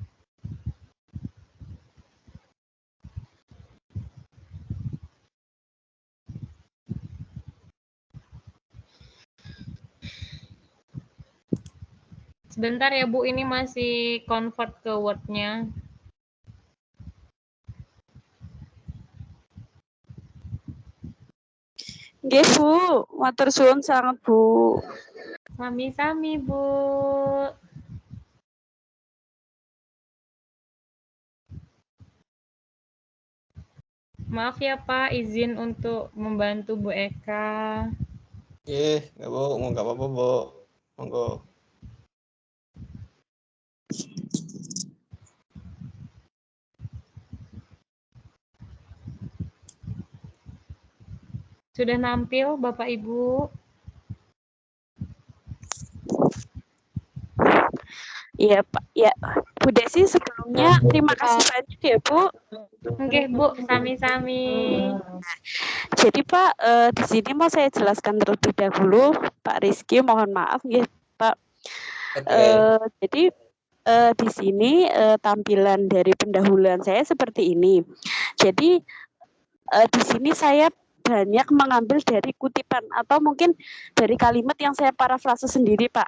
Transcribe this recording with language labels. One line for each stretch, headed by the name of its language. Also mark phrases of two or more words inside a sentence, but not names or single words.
Indonesian: Sebentar ya Bu, ini masih convert ke Word-nya.
Javanese: Nggih Bu, matur suwun sangat Bu. Sami-sami Bu.
Indonesian: Maaf ya Pak, izin untuk membantu Bu Eka. Nggak Bu, nggak apa-apa Bu. Monggo. Sudah nampil Bapak Ibu? Iya Pak, ya Bu Desi sebelumnya terima kasih banyak ya Bu. Oke Bu, sami-sami. Jadi Pak, di sini mau saya jelaskan terlebih dahulu, Pak Rizky, mohon maaf ya Pak. Jadi di sini tampilan dari pendahuluan saya seperti ini. Jadi di sini saya banyak mengambil dari kutipan atau mungkin dari kalimat yang saya parafrase sendiri Pak.